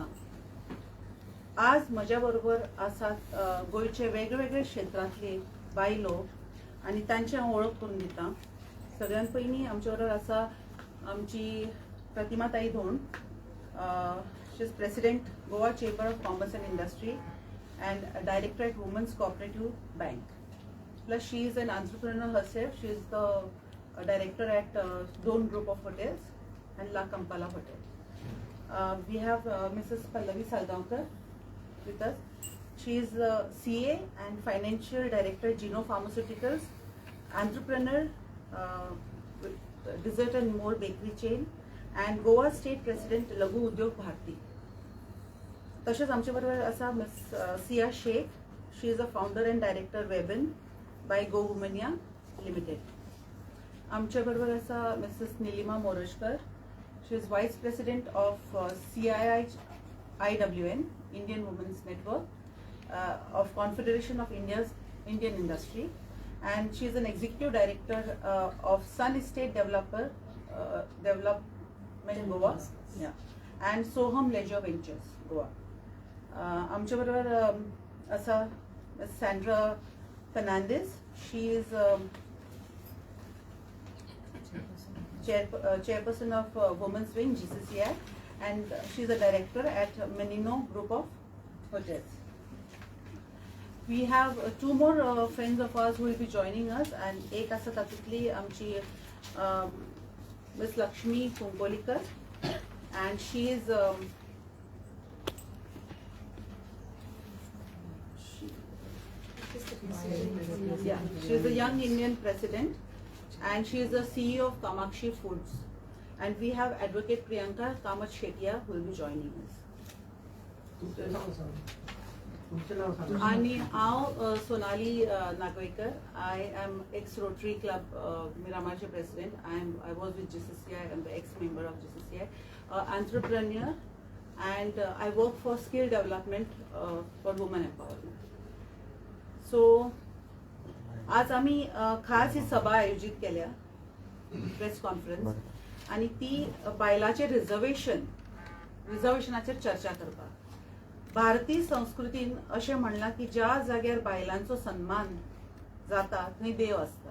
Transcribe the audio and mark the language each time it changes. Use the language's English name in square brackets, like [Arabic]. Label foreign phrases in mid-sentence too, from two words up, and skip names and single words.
[Konkani] आज म्हज्या बरोबर आसात गोंयचे वेगवेगळे क्षेत्रांतले बायलो आनी तांची हांव वळख करून दिता. सगळ्यात पयलीं आमचे बरोबर आसा आमची प्रतिमाताई धोंड. [English] She is president Goa Chamber of Commerce and Industry and director at Women's Cooperative Bank. plus she is an entrepreneur herself. She is the director at Don Group of Hotels and La Kampala Hotel. We have Mrs. Pallavi Salgaonkar with us. She is CA and Financial Director Geno Pharmaceuticals, entrepreneur, dessert and more bakery chain, and Goa State President Laghu Udyog Bharti. [Konkani] तसेच आमचे बरोबर आसा मिस सिया शेख. [English] She is a founder and director Weban by Go Womania Limited. [Konkani] आमच्या बरोबर आसा मिसेस निलिमा मोरजकर. [English] She is vice president of CIIWN Indian Women's Network of Confederation of Indian Industry, and she is an executive director of Sun Estate Development Goa, and Soham Leisure Ventures Goa. आमच्या बरोबर आसा सॅन्ड्रा फर्नांडीस. She is chairperson of Women's Wing GCCI, and she is a director at Menino Group of Hotels. We have two more friends of ours who will be joining us, and [Konkani] एक आसा तातूंतली आमची [English] Miss Lakshmi Kungolikar, and she is she is a young Indian president, and she is the CEO of Kamakshi Foods. And we have Advocate Priyanka Kamath Shettiya who will be joining us. [Konkani] आणि हांव सोनाली नागवेकर. [English] I am ex-Rotary Club Miramarचे president. I was with GCCI. I am the ex-member of GCCI. Entrepreneur, and I work for skill development for women empowerment. [Konkani] So आज आम्ही खास ही सभा आयोजित केल्या, [English] press conference, [Konkani] आणि ती बायलांचे रिझर्वेशनाचेर चर्चा करपाक. भारतीय संस्कृतीन अशें म्हणलां की ज्या जाग्यार बायलांचो सन्मान जाता थंय देव आसता.